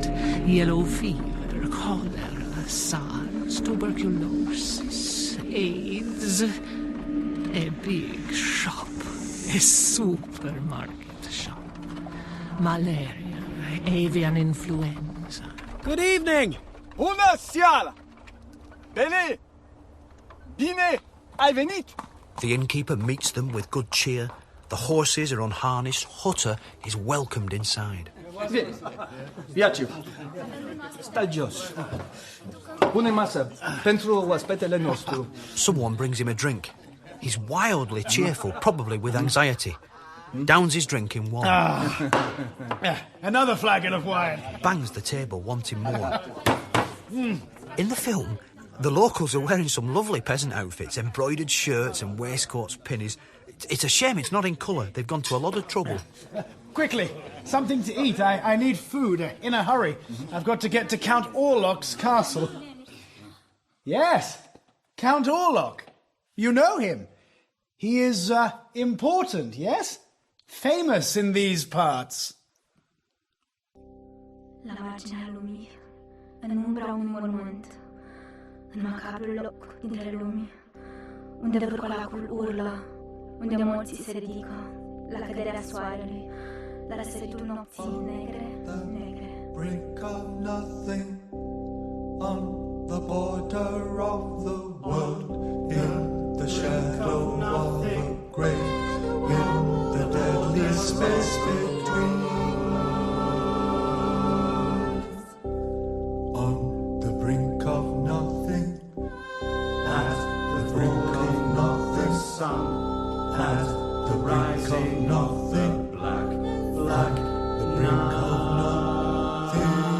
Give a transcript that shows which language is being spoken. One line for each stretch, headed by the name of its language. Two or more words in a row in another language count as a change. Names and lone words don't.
English: Yellow fever, cholera, SARS, tuberculosis, AIDS. A big shop. A supermarket shop. Malaria, avian influenza. Good evening!
Romanian: Bună seara! Bine! Bine ai venit!
English: The innkeeper meets them with good cheer. The horses are unharnessed. Hutter is welcomed inside. Iaciu, stai jos. Pune masă pentru oaspetele nostru. Someone brings him a drink. He's wildly cheerful, probably with anxiety. Downs his drink in one. Another flagon of wine. Bangs the table, wanting more. In the film, the locals are wearing some lovely peasant outfits, embroidered shirts and waistcoats, pinnies. It's a shame it's not in colour. They've gone to a lot of trouble. Quickly, something to eat. I need food in a hurry. I've got to get to Count Orlock's castle. Yes, Count Orlock. You know him. He is important, yes? Famous in these parts.
Romanian: La marginea lumii, în umbra unui mormânt, în macabrul loc dintre lumii, unde vârcolacul urlă, unde morții se ridică, la căderea soarelui, la răsăritul nopții negre, negre.
English: Brink of nothing, on the border of the world, in the shadow of the grave, in the deadly space between. On the brink of nothing, at the brink of nothing, sun, at the brink of nothing, black, black, the brink of nothing.